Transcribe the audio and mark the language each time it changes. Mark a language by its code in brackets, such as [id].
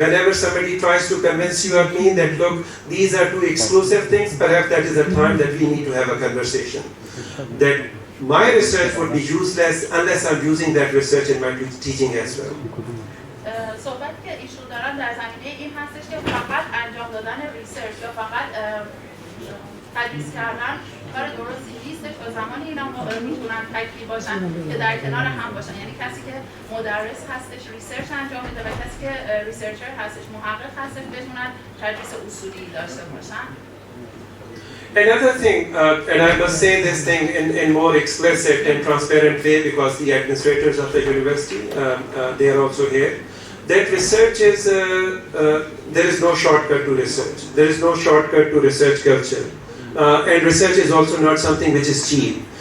[en] Whenever somebody tries to convince you of me that, look, these are two exclusive things, perhaps that is a time that we need to have a conversation. That my research would be useless unless I'm using that research in my teaching as well. [fa] صحبتی که ایشون دارن در زمینه این هستش که فقط انجام دادن ریسرچ یا فقط تدریس کردن کار درستی نیستش و زمانی اینا میتونن تکلیف باشن که در کنار هم باشن. یعنی کسی که مدرس هستش ریسرچ انجام میده و کسی که ریسرچر هستش محقق هستش بتونن تدریس اصولی داشته باشن. [en] Another thing, and I must say this thing in more explicit and transparent way because the administrators of the university, they are also here, that research is, there is no shortcut to research. There is no shortcut to research culture. And research is also not something which is cheap.